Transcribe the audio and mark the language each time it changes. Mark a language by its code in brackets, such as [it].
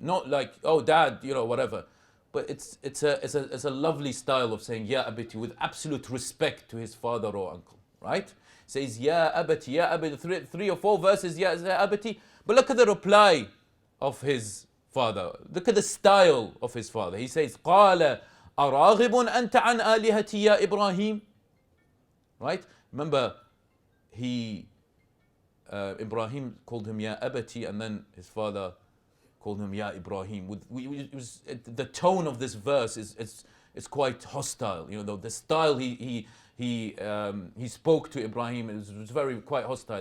[en] Not like, oh dad, whatever. But it's a lovely style of saying, Ya abati, with absolute respect to his father or uncle, right? He says, Ya abati, ya abati, three or four verses, Ya abati. But look at the reply of his father. Look at the style of his father. He says, [ar] قَالَ أَرَاغِبٌ أَنْتَ عَنْ آلِهَتِي يَا إِبْرَاهِيمُ. [en] Right? Remember, Ibrahim called him Ya Abati, and then his father called him Ya Ibrahim. The tone of this verse is quite hostile. The style he spoke to Ibrahim was very quite hostile.